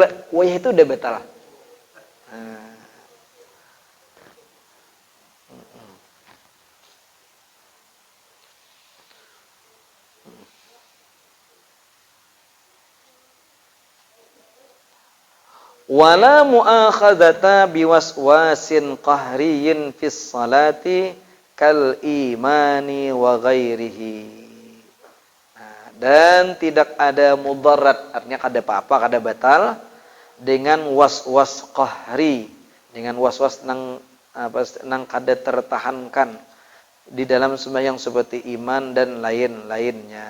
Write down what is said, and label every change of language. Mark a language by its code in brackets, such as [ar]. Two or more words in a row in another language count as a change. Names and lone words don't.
[bjn] Wah, itu udah betal. Nah. [ar] ولا مؤاخذة بوسواس قهري في الصلاة كالإيمان وغيره. [bjn] Nah, dan tidak ada mudarat, artinya kada apa-apa, kada batal dengan [ar] وسواس قهري, [bjn] dengan waswas nang kada tertahankan di dalam sembahyang seperti iman dan lain-lainnya.